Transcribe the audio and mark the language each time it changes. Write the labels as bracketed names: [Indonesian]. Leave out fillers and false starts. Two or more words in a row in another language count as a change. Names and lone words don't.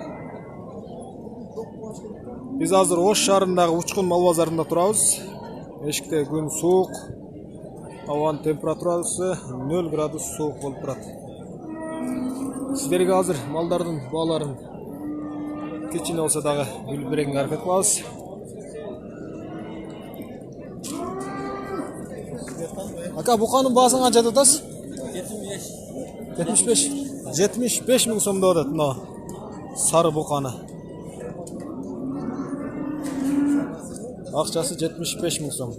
[Kyrgyz] Биз азыр Ош шаарындагы Учкун мал базарында турабыз. Эшикте күн суук, абанын температурасы 0 градус суук болуп турат. Сиздерге азыр малдардын бааларын кичине болсо дагы билип берүүгө аракет кылабыз. [Uzbek] Aka buqanın bağısını qancha tutasiz? 75. 75 ming so'mda o'tadi mына sari buqani. Aqchasi 75 ming so'm.